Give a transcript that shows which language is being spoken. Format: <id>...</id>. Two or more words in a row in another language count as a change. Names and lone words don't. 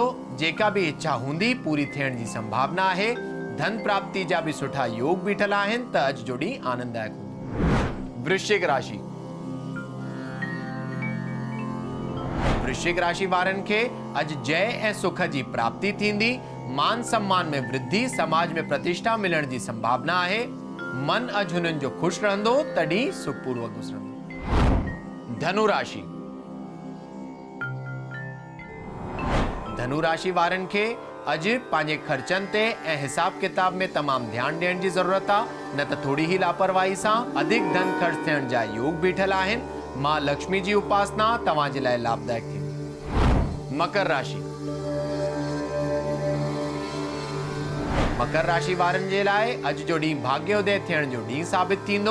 <sd>जेका बि इच्छा हूंदी पूरी थियण जी संभावना आहे। धन प्राप्ति जा भी सुठा योग बीठल आहिनि त अॼु जो ॾींहुं आनंददायक हूंदो। वृश्चिक राशि। वृश्चिक राशि वारनि खे अॼु जय ऐं सुख जी प्राप्ति थींदी। मान सम्मान में वृद्धि, समाज में प्रतिष्ठा मिलण जी संभावना आहे। मन अॼु हुननि जो ख़ुशि रहंदो त ॾींहुं सुखपूर्वक गुज़रंदो। धनु राशि। धनु राशि वारनि खे अॼु पंहिंजे ख़र्चनि ते ऐं हिसाब किताब में तमामु ध्यानु ॾियण जी ज़रूरत आहे, न त थोरी ई लापरवाही सां अधिक धन ख़र्च थियण जा योग बीठल आहिनि। मां लक्ष्मी जी उपासना तव्हांजे लाइ लाभदायक थींदी। मकर राशि। मकर राशि वारनि जे लाइ अॼु जो ॾींहुं भाग्योदय थियण जो ॾींहुं साबित थींदो।</sd>